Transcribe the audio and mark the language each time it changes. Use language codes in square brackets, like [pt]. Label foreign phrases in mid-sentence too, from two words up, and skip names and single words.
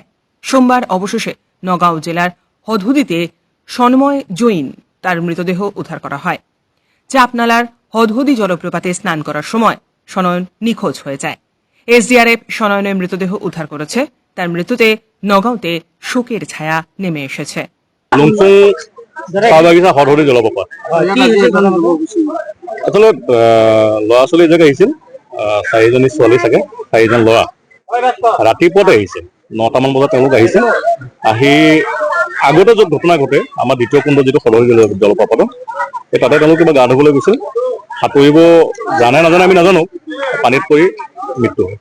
[bn] সোমবার অবশেষে নগাঁও জেলার হদহুদিতে সন্ময় জৈন তার মৃতদেহ উদ্ধার করা হয়। চাপনালার হদহুদি জলপ্রপাতে স্নান করার সময় সনয়ন নিখোঁজ হয়ে যায়। এসডিআরএফ সনয়নের মৃতদেহ উদ্ধার করেছে। তার মৃত্যুতে নগাঁওতে শোকের ছায়া নেমে এসেছে। [as] লুংচুং চাহ বাগিচা হদহুদি জলপ্ৰপাত আসলে ল'ৰা ছোৱালী এজাক আহিছিল, 4জনী ছোৱালী চাগে 4জন ল'ৰা ৰাতিপুৱাতে আহিছিল, 9টামান বজাত তেওঁলোক আহিছিল। আহি আগতে য'ত ঘটনা ঘটে আমাৰ দ্বিতীয় কুণ্ড যিটো হদহুদি জলপ্ৰপাত, এই তাতে তেওঁলোক কিবা গা ধুবলৈ গৈছিল, সাঁতুৰিব জানে নাজানে আমি নাজানো, পানীত পৰি মৃত্যু হয়।